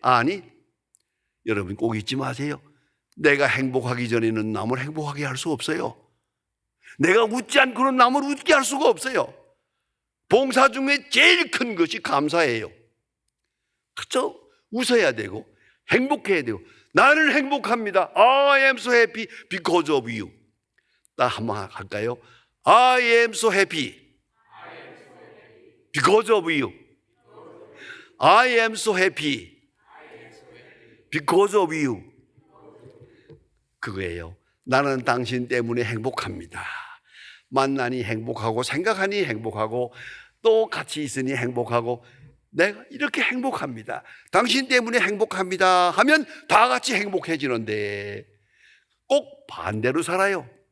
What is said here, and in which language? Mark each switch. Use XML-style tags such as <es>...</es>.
<ko>아니, 여러분 꼭 잊지 마세요. 내가 행복하기 전에는 남을 행복하게 할 수 없어요. 내가 웃지 않고는 남을 웃게 할 수가 없어요. 봉사 중에 제일 큰 것이 감사예요. 그렇죠? 웃어야 되고 행복해야 되고 나는 행복합니다.</ko> <en>I am so happy because of you.</en> <ko>나 한번 할까요?</ko> <en>I am so happy because of you. I am so happy because of you.</en> <ko>그거예요. 나는 당신 때문에 행복합니다. 만나니 행복하고 생각하니 행복하고 또 같이 있으니 행복하고 내가 이렇게 행복합니다. 당신 때문에 행복합니다 하면 다 같이 행복해지는데 꼭 반대로 살아요.</ko>